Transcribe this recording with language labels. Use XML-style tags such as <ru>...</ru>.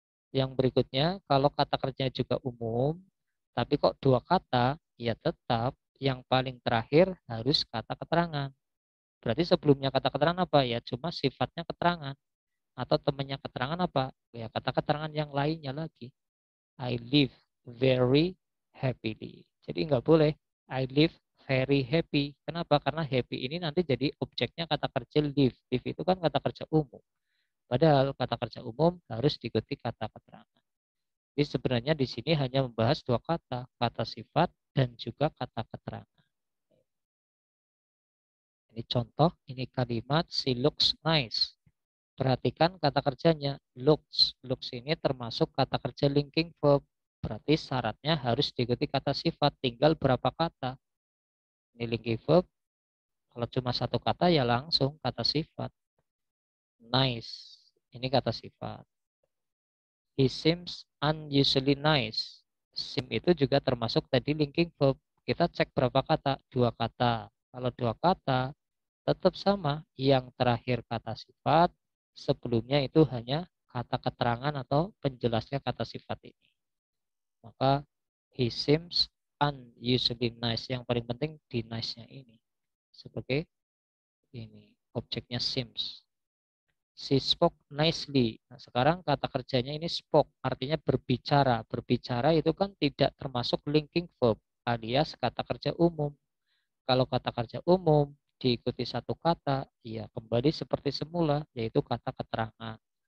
<id>Yang berikutnya, kalau kata kerjanya juga umum, tapi kok dua kata, ya tetap yang paling terakhir harus kata keterangan. Berarti sebelumnya kata keterangan apa? Ya cuma sifatnya keterangan. Atau temannya keterangan apa? Ya kata keterangan yang lainnya lagi.</id> <en>I live very happily.</en> <id>Jadi nggak boleh</id> <en>I live very happy.</en> <id>Kenapa? Karena happy ini nanti jadi objeknya kata kerja live. Live itu kan kata kerja umum. Padahal kata kerja umum harus diikuti kata keterangan. Jadi sebenarnya di sini hanya membahas dua kata, kata sifat dan juga kata keterangan. Ini contoh, ini kalimat</id> <en>she looks nice.</en> <id>Perhatikan kata kerjanya looks. Looks ini termasuk kata kerja linking verb. Berarti syaratnya harus diikuti kata sifat. Tinggal berapa kata. Ini linking verb. Kalau cuma satu kata ya langsung kata sifat. Nice. Ini kata sifat.</id> <en>He seems unusually nice.</en> <id>Sim itu juga termasuk tadi linking verb. Kita cek berapa kata? Dua kata. Kalau dua kata tetap sama. Yang terakhir kata sifat. Sebelumnya itu hanya kata keterangan atau penjelasnya kata sifat ini. Maka</id> <en>he seems unusually nice.</en> <id>Yang paling penting di nice-nya ini. Sebagai ini objeknya seems.</id> <en>She spoke nicely.</en> <id>Nah, sekarang kata kerjanya ini spoke, artinya berbicara. Berbicara itu kan tidak termasuk linking verb. alias kata kerja umum. Kalau kata kerja umum diikuti satu kata, ya kembali seperti semula, yaitu kata keterangan.</id>